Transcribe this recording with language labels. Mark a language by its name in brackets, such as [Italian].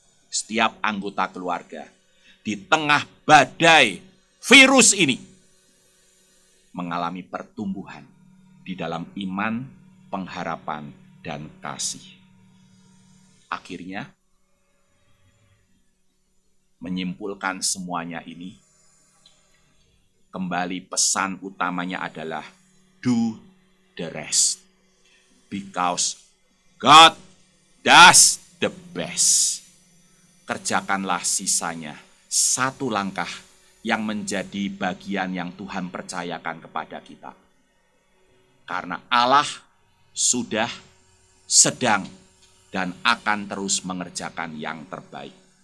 [Indonesian] Setiap anggota keluarga di tengah badai virus ini mengalami pertumbuhan di dalam iman, pengharapan, dan kasih. Akhirnya, menyimpulkan semuanya ini, kembali pesan utamanya adalah [English] do the rest. Because God does the best. [Indonesian] Kerjakanlah sisanya, satu langkah yang menjadi bagian yang Tuhan percayakan kepada kita. Karena Allah sudah, sedang, dan akan terus mengerjakan yang terbaik.